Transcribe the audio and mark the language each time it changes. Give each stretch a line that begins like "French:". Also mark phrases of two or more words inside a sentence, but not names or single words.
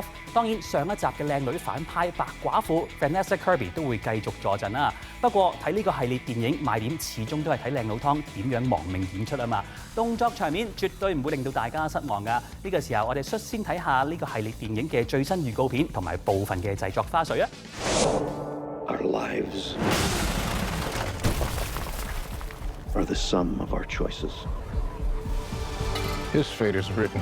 Cantonese: 當然上一集嘅靚女反派白寡婦 Vanessa Kirby 都會繼續坐陣啦。不過睇呢個系列電影賣點始終都係睇靚佬湯點樣亡命演出啊嘛。動作場面絕對唔會令到大家失望㗎。呢個時候我哋率先睇下呢個系列電影嘅最新預告片同埋部分嘅製作花絮啊！
English: Our lives are the sum of our choices. His fate is written.